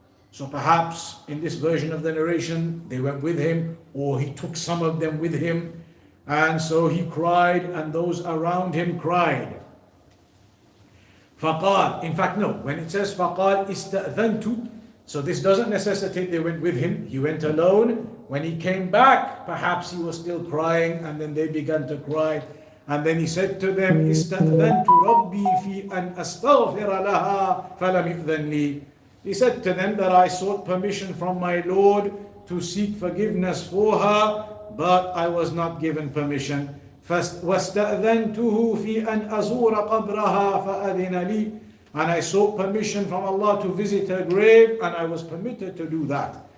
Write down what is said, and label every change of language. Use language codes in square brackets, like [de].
[en] So perhaps in this version of the narration, they went with him, or he took some of them with him, and so he cried, and those around him cried. [ar] فَقَالْ, [en] in fact no, when it says [ar] فَقَالْ إِسْتَأْذَنْتُ, [en] so this doesn't necessitate they went with him, he went alone. When he came back, perhaps he was still crying, and then they began to cry. And then he said to them, [ar] إِسْتَأْذَنْتُ رَبِّي فِي أَنْ أَسْتَغْفِرَ لَهَا فَلَمْ يُأْذَنْ لِي. [en] He said to them that I sought permission from my Lord to seek forgiveness for her, but I was not given permission. [ar] وَاسْتَأْذَنْتُهُ فِي أَنْ أَزُورَ قَبْرَهَا فَأَذِنَ لِي. [en] And I sought permission from Allah to visit her grave, and I was permitted to do that.